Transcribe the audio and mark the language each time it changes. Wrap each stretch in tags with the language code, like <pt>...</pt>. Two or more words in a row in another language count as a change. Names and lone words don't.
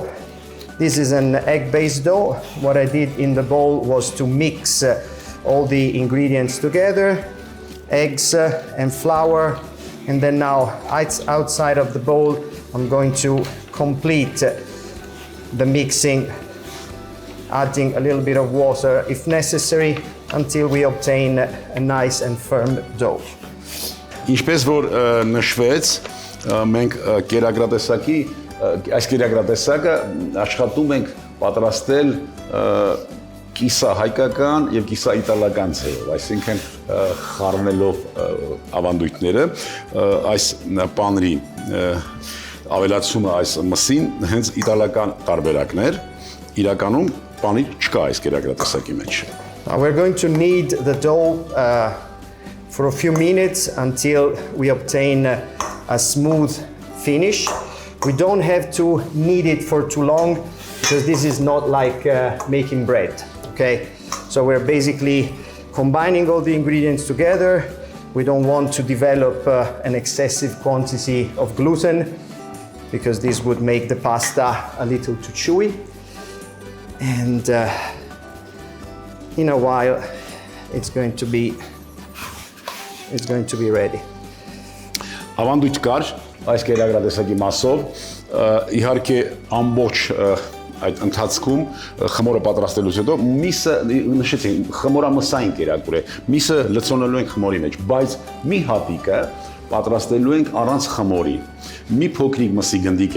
<en>This is an egg-based dough. What I did in the bowl was to mix all the ingredients together, eggs and flour, and then now outside of the bowl, I'm going to complete the mixing, adding a little bit of water if necessary until we obtain a nice and firm dough.</en> <hy>Ինչպես որ նշվեց, մենք կերակրատեսակի այս կերակրատեսակը աշխատում ենք պատրաստել կիսահայկական եւ կիսաիտալական ձևով, այսինքն խառնելով ավանդույթները, այս պանրի ավելացումը այս մսին հենց իտալական տարբերակներ, իրականում պանի չկա այս կերակրատեսակի մեջ։</hy> <en>We're going to knead the dough for a few minutes until we obtain a smooth finish. We don't have to knead it for too long because this is not like making bread, okay? So we're basically combining all the ingredients together. We don't want to develop an excessive quantity of gluten because this would make the pasta a little too chewy. And in a while, it's going to be ready.</en> <hy>Ավանդույթ կար այս կերակրատեսակի մասով, իհարկե ամբողջ այդ ընթացքում խմորը պատրաստելուց հետո միսը նշեցին խմորամսային կերակուր է, միսը լցոնելու ենք խմորի մեջ, բայց մի հատիկը պատրաստելու ենք առանց խմորի, մի փոքրիկ մսի գնդիկ</hy>